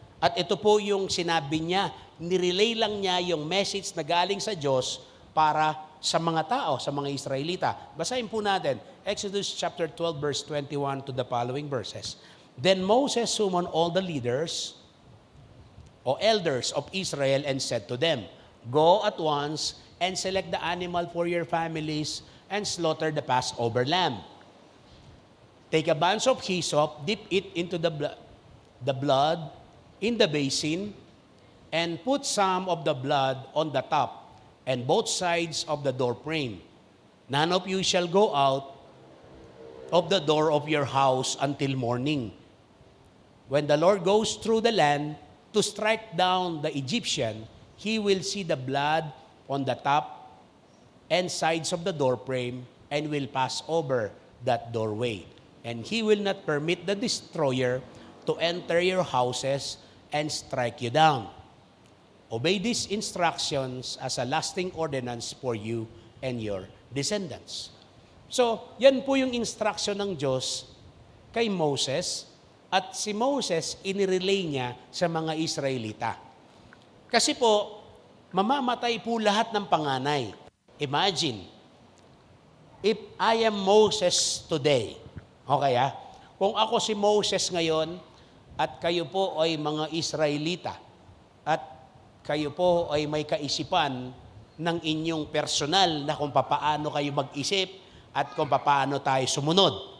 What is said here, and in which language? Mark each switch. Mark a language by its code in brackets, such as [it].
[tl] At ito po yung sinabi niya, nirelay lang niya yung message na galing sa Diyos para sa mga tao, sa mga Israelita. Basahin po natin, [en] Exodus chapter 12 verse 21 to the following verses. Then Moses summoned all the leaders o elders of Israel and said to them, "Go at once and select the animal for your families and slaughter the Passover lamb. Take a bunch of hyssop, dip it into the blood in the basin, and put some of the blood on the top and both sides of the door frame. None of you shall go out of the door of your house until morning. when the Lord goes through the land to strike down the Egyptian, he will see the blood on the top and sides of the doorframe and will pass over that doorway. And he will not permit the destroyer to enter your houses and strike you down. Obey these instructions as a lasting ordinance for you and your descendants. [tl] So, yan po yung instruction ng Diyos kay Moses, at si Moses inirelay niya sa mga Israelita. Kasi po, mamamatay po lahat ng panganay. [en] Imagine, if I am Moses today, okay [tl] kung ako si Moses ngayon, at kayo po ay mga Israelita, at kayo po ay may kaisipan ng inyong personal na kung papaano kayo mag-isip at kung papaano tayo sumunod.